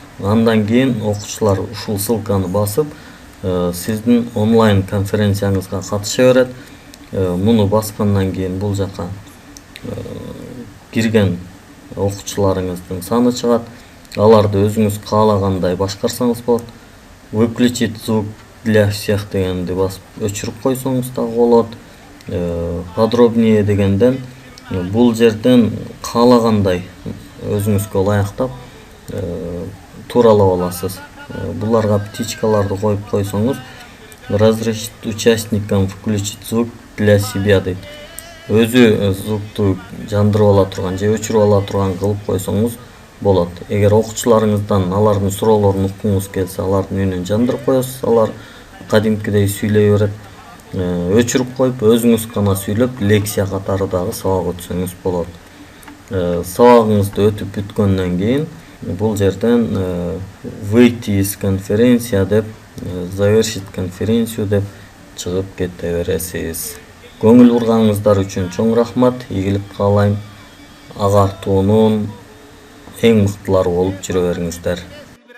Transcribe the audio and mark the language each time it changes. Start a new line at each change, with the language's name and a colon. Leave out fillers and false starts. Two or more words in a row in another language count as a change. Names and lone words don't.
Kyrgyz: Андан кийин окуучулар ушул ссылканы басып, сиздин онлайн конференцияңызга катыша берет. Муну баскандан кийин бул жака кирген окуучуларыңыздын саны чыгат. Аларды өзүңүз каалагандай башкарсаңыз болот.
Russian: Выключить звук для всех
Kyrgyz: дегенди басып өчүрүп койсоңуз дагы болот. Подробнее дегенден бул жерден каалагандай өзүңүзгө ылайыктап тууралап аласыз. Буларга птичкаларды коюп койсоңуз,
Russian: разрешить участникам включить звук для себя дейт.
Kyrgyz: Өзү звукту жандырып ала турган же өчүрүп ала турган кылып койсоңуз болот. Эгер окуучуларыңыздан алардын суроолорун уккуңуз келсе, алардын үнүн жандырып коесуз. Алар кадимкидей сүйлөй берет. Өчүрүп коюп, өзүңүз гана сүйлөп, лекция катары дагы сабак өтсөңүз болот. Сабагыңызды өтүп бүткөндөн кийин бул жерден
Russian: выйти из конференция
Kyrgyz: деп,
Russian: завершить конференцию
Kyrgyz: деп чыгып кете бересиз. Көңүл бурганыңыздар үчүн чоң рахмат. Ийгилик каалайм. Агартуунун эң мыктылары болуп жүрө бериңиздер.